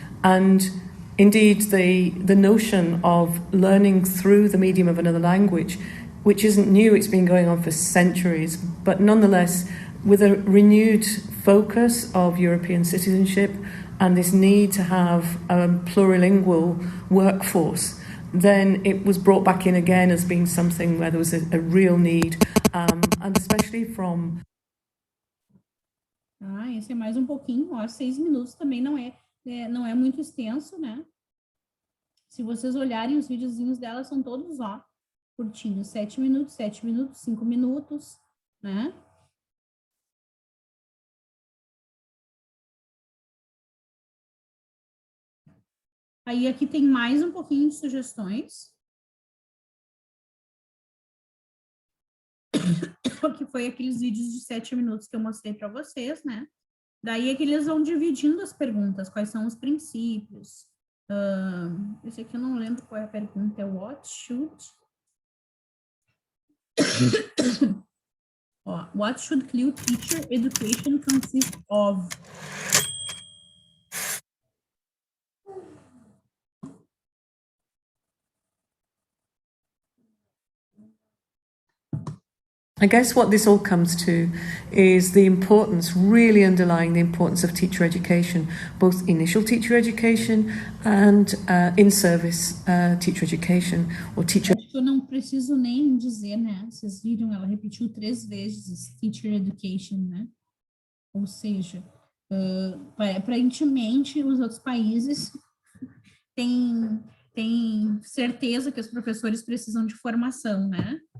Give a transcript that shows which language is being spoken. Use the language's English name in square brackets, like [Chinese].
[English] And indeed, the notion of learning through the medium of another language, which isn't new, it's been going on for centuries, but nonetheless, with a renewed focus of European citizenship and this need to have a plurilingual workforce, then it was brought back in again as being something where there was a real need, and especially from... [Portuguese] Esse é mais pouquinho, ó, 6 minutos também não é muito extenso, né? Se vocês olharem os videozinhos dela, são todos, ó, curtinhos, 7 minutos, 5 minutos, né? Aí aqui tem mais pouquinho de sugestões. Que foi aqueles vídeos de 7 minutos que eu mostrei para vocês, né? Daí é que eles vão dividindo as perguntas, quais são os princípios. Esse aqui eu não lembro qual é a pergunta, é [English] what should... What should CLIL teacher education consist of? I guess what this all comes to is the importance, really underlying the importance of teacher education, both initial teacher education and in-service teacher education, or teacher... [Portuguese] Acho que eu não preciso nem dizer, né? Vocês viram, ela repetiu 3 vezes [English] teacher education, [Portuguese] né? Ou seja, aparentemente os outros países têm certeza que os professores precisam de formação, né?